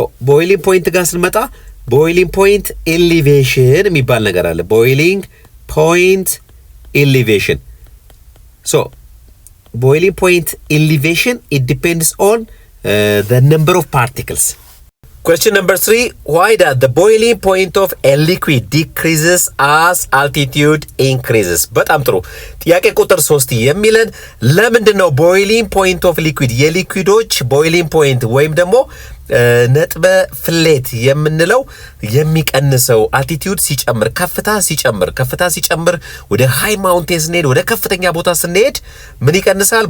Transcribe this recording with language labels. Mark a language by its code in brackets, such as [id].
[am] ቦይሊንግ ፖይንት ጋር ስንመጣ ቦይሊንግ ፖይንት ኤሊቬሽን የሚባል ነገር አለ። ቦይሊንግ ፖይንት ኤሊቬሽን ቦይሊንግ ፖይንት ኤሊቬሽን [en] it depends on the number of particles. Question number 3. Why does the boiling point of a liquid decreases as altitude increases? [am] በጣም ጥሩ ጥያቄ ቁጥር 3 የሚለን ለምንድነው ቦይሊንግ ፖይንት ኦፍ ሊኩዊድ የሊኩዊዶች ቦይሊንግ ፖይንት ወይም ደግሞ ነጥበ ፍሌት የምንለው የሚቀንሰው አልቲቲዩድ ሲጨምር ከፍታ ሲጨምር ወደ ሃይ ማውንቴን ስንሄድ ወደ ከፍተኛ ቦታ ስንሄድ ምን ይቀንሳል?